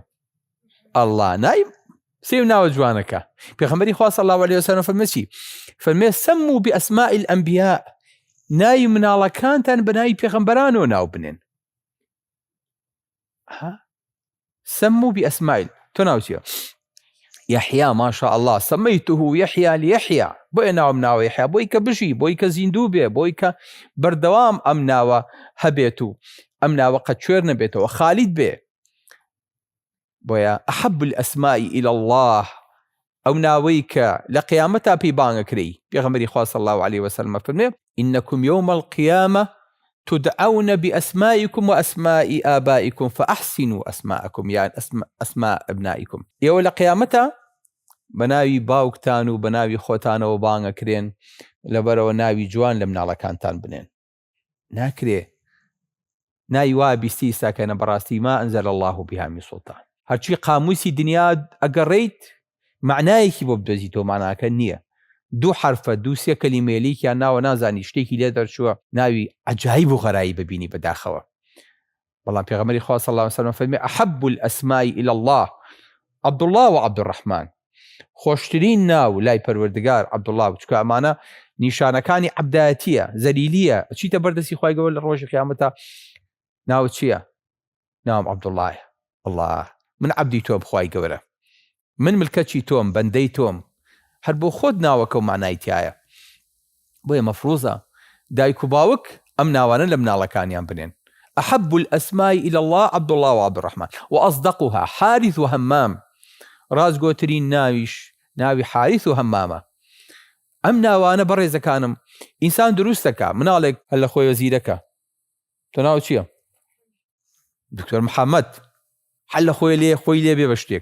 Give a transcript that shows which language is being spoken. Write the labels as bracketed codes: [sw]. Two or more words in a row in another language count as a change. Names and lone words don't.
[ckb] ئەڵڵا نایم سێو ناوە جوانەکە. پێغەمبەری خوا [ar] صلی الله علیه وسلم [ckb] فەرمێ چی؟ فەرمێ [ar] سەموا بئەسماء الأنبیاء، [ckb] ناوی مناڵەکانتان بە ناوی پێغەمبەرانەوە ناو بنێن. [ar] سەموا بئەسماء. [ckb] تۆ ناو چییە؟ یەحیا. [ar] ما شاء الله سەمەیته یەحیا لیەحیا. [ckb] بۆیە ناوم ناوە یەحیا، بۆی کە بژی، بۆی کە زیندوو بێ، بۆی کە بەردەوام ئەم ناوە هەبێت و ئەم ناوە قەت کوێر نەبێتەوە، خالید بێ. [ar] بۆیە ئەحەب الئەسماء إلى الله، [ckb] ئەو ناوەی کە لە قیامەتا پێی بانگەکرێی. پێغەمبەری خوا [ar] صلی الله علیه وسلم فەرمێ إنكم يوم القيامة تدعون بأسمائكم وأسماء آبائكم فأحسنوا أسماءكم، يعني أسماء أبنائكم. [ckb] ئێوە لە قیامەتا بەناوی باوکتان و بەناوی خۆتانەوە بانگەکرێن، لەبەرەوە ناوی جوان لە مناڵەکانتان بنێن. ناکرێ ناوی وا بیستی ساکەنە بەڕاستی [ar] ما أنزل الله بها من سلطان. [ckb] هەرچی قاموسی دنیا ئەگەڕێیت معنایەکی بۆ بدۆزیتەوە، معناکە نییە. دوو حرفە، دوو سێ کەلیمەیەکیان ناوە نازانی شتێکی لێ دەرچووە ناوی عەجایب و غەرایب ببینی بەداخەوە. بەڵام پێغەمبەری خوا [ar] صلی الله علیه وسلم فەرمێ ئەحەب الئەسماء إلى الله عەبدوڵڵاه و عەبدوڕەحمان. [ckb] خۆشترین ناو لای پەروەردگار عەبدوڵڵاه، چکە ئەمانە نیشانەکانی عەبدایەتیە، زەلیلیە. چیتە بەردەستی خوای گەورە لە ڕۆژی قیامەتا ناو چییە؟ ناوم عەبدوڵڵاه. الله، من عەبدی تۆم خوای گەورە، من ملکەتی تۆم، بەندەی تۆم. هەر بۆ خۆت ناوەکە و معنایتیایە. بۆیە مەفروزە دایک و باوک ئەم ناوانە لە مناڵەکانیان بنێن. [ar] ئەحەب الئەسماء إلى الله عەبدوڵڵاه و عەبدوڕەحمان وأصدقها حارث و هەمام. [ckb] ڕازگۆترین ناویش ناوی حارث و هەمامە. ئەم ناوانە بەڕێزەکانم ئینسان دروستەکە. مناڵێک هەر لە خۆی وەزیرەکە، تۆ ناو چییە؟ دکتۆر محەممەد، هەر لە خۆی لێ بێ بە شتێک.